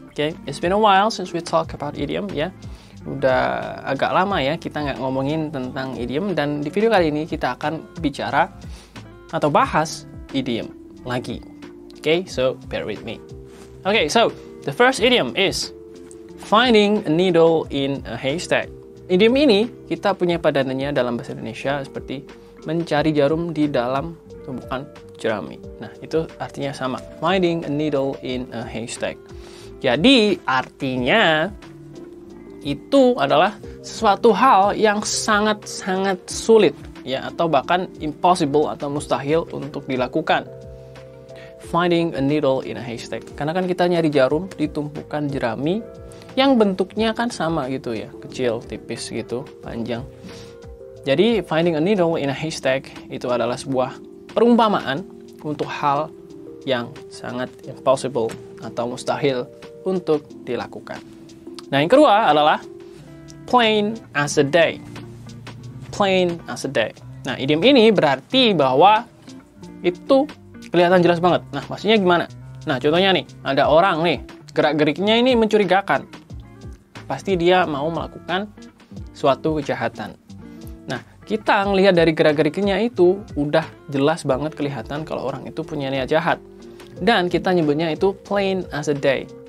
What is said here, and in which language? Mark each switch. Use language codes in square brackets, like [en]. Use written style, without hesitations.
[en] Okay, it's been a while since we talk about idiom, ya. [id] Udah agak lama ya kita nggak ngomongin tentang idiom, dan di video kali ini kita akan bicara atau bahas idiom lagi. [en] Okay, so bear with me. Okay, so the first idiom is finding a needle in a haystack. [id] Idiom ini kita punya padanannya dalam bahasa Indonesia seperti mencari jarum di dalam tumpukan jerami. Nah, itu artinya sama. [en] Finding a needle in a haystack. [id] Jadi, artinya itu adalah sesuatu hal yang sangat-sangat sulit, ya, atau bahkan impossible atau mustahil untuk dilakukan. [en] Finding a needle in a haystack. [id] Karena kan kita nyari jarum di tumpukan jerami yang bentuknya kan sama gitu ya, kecil, tipis gitu, panjang. Jadi [en] finding a needle in a haystack [id] itu adalah sebuah perumpamaan untuk hal yang sangat impossible atau mustahil untuk dilakukan. Nah, yang kedua adalah [en] plain as a day. Plain as a day. [id] Nah, idiom ini berarti bahwa itu kelihatan jelas banget. Nah, maksudnya gimana? Nah, contohnya nih, ada orang nih, gerak-geriknya ini mencurigakan. Pasti dia mau melakukan suatu kejahatan. Nah, kita ngelihat dari gerak-geriknya itu udah jelas banget kelihatan kalau orang itu punya niat jahat. Dan kita nyebutnya itu [en] plain as a day.